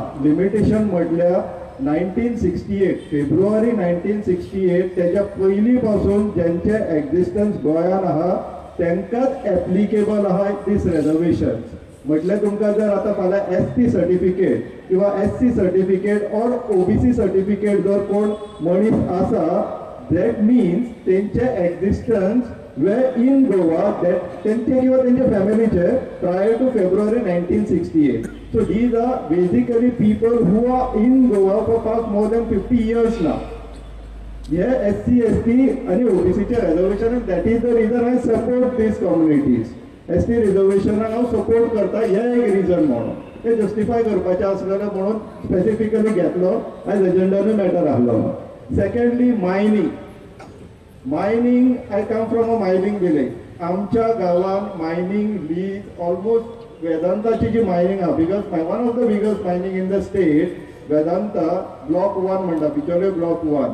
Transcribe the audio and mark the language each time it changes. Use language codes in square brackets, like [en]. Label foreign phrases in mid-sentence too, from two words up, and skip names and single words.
[kok] लिमिटेशन म्हटल्यार 1968 फेब्रुवारी 1968 तेच्या पयलीं पासून जेंचे एक्झिस्टन्स गोंयान आहा तेंकांच एप्लिकेबल आहा [en] these reservations. [kok] म्हटल्यार तुमकां जर आतां फाल्यां ST सर्टिफिकेट किंवा [en] SC certificate or OBC certificate [kok] जर कोण मनीस आसा, [en] that means [kok] तेंचे [en] existence were in Goa that [kok] तेंचे किंवा तेंच्या फॅमिलीचे [en] prior to February 1968. So these are basically people who are in Goa for past more than 50 years now. Yeah, SC, ST and OBC चे reservation, and that is the reason I support these communities. [kok] ST reservation हांव सपोर्ट करता, हे एक रिजन म्हणून. ते जस्टिफाय करपाचें आसलेलें म्हणून स्पेसिफिकली घेतलो, आयज एजेंडानूय मॅटर आहलो. [en] Secondly mining. Mining, I come from a mining village. [kok] आमच्या गांवान [en] mining lease almost [kok] वेदांताची जी मायनिंग आहा, [en] because one of the biggest mining in the state वेदांता ब्लॉक 1 म्हणटा, बिचोले ब्लॉक 1.